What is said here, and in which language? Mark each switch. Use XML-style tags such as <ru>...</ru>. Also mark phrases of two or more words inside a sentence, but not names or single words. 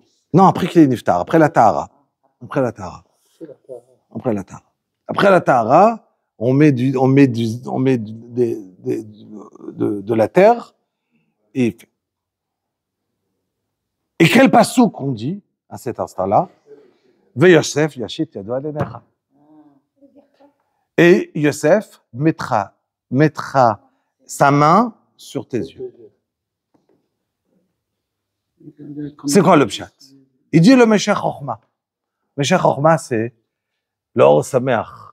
<fr>Non, après qu'il est niftar, après la tahara. Après la tahara, on met de la terre et quel passouk qu'on dit à cet instant-là?</fr> <he>ויוסף ישית ידו על עיניך.</he> <fr>Et Yosef mettra sa main sur tes yeux. C'est quoi le pshat? Il dit le Meshech Chochma. Meshech Chochma, c'est le Or Sameach.</fr>